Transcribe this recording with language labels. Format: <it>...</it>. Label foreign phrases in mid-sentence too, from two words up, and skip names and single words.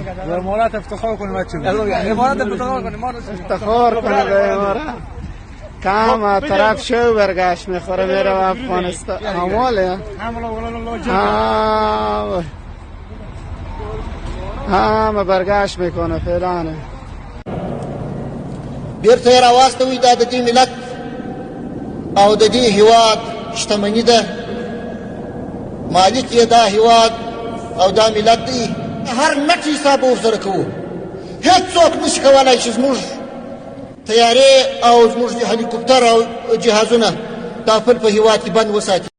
<fa>به امارات افتخار کنید امارات افتخار کنید به امارات. کام از طرف شو برگشت میخوره میره و افغانستان هماله همه برگشت میکنه فعلا.</fa> <ps>بیرته یې راواستوئ. دا د دې ملت او د دې هیواد شتمني ده. مالک یې دا هیواد او دا ملت دی. هر نټ حساب ورسره کوو. هېڅوک نشي کولی چې زموږ تیارې او زموږ د هلیکوپټر او جهازونه دا خپل په هیواد کې بند وساتي.</ps>